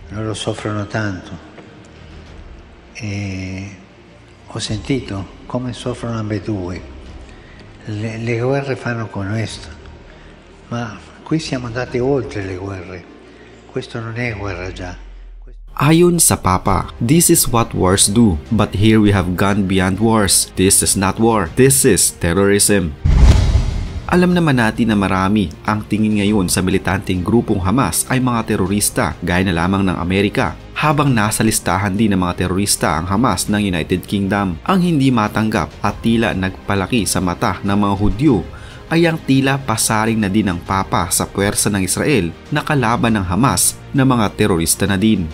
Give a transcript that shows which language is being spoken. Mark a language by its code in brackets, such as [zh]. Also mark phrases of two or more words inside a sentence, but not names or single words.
[it] Loro soffrono tanto e ho sentito come soffrono ambedue. Le guerre fanno con questo, ma qui siamo andati oltre le guerre. Questo non è guerra già. [tl] Ayon sa Papa, [en] this is what wars do, but here we have gone beyond wars. This is not war, this is terrorism. [tl] Alam naman natin na marami ang tingin ngayon sa militanteng grupong Hamas ay mga terorista gaya na lamang ng Amerika, habang nasa listahan din ng mga terorista ang Hamas ng United Kingdom. Ang hindi matanggap at tila nagpalaki sa mata ng mga Hudyo ay ang tila pasaring na din ng Papa sa puwersa ng Israel na kalaban ng Hamas na mga terorista na din.